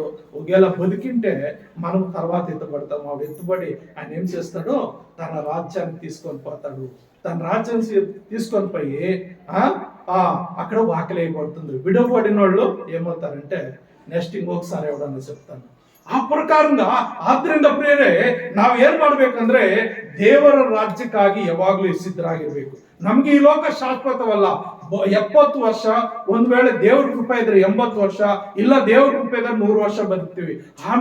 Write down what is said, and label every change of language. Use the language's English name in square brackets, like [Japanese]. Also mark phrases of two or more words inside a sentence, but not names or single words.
[Telugu] ఒకవేళ బతికింటే మనం తర్వాత ఎత్తుబడతాం. వాడు ఎత్తుబడి ఆయన ఏం చేస్తాడు, తన రాజ్యాన్ని తీసుకొని పోతాడు. తన రాజ్యాన్ని తీసుకొని పోయి అక్కడ వాకిలి అయిపోతుంది. విడవబడిన వాళ్ళు ఏమవుతారంటే [Kannada] ನೆಕ್ಸ್ಟ್ ಹೋಗ್ಸಾರೆ ಅವರನ್ನು [Telugu] చెప్తాను. [Kannada] ಆ ಪ್ರಕಾರದಿಂದ ಆದ್ರಿಂದ ಪ್ರಿಯರೇ ನಾವು ಏನ್ ಮಾಡ್ಬೇಕಂದ್ರೆ ದೇವರ ರಾಜ್ಯಕ್ಕಾಗಿ ಯಾವಾಗ್ಲೂ ಸಿದ್ಧರಾಗಿರ್ಬೇಕು. ನಮ್ಗೆ ಈ ಲೋಕ ಶಾಶ್ವತವಲ್ಲ. 70 ವರ್ಷ, ಒಂದ್ ವೇಳೆ ದೇವ್ರ ಕೃಪೆ ಇದ್ರೆ 80 ವರ್ಷ, ಇಲ್ಲ ದೇವ್ರ ಕೃಪೆ ಇದ್ರೆ 100 ವರ್ಷ ಬದುಕ್ತೀವಿ.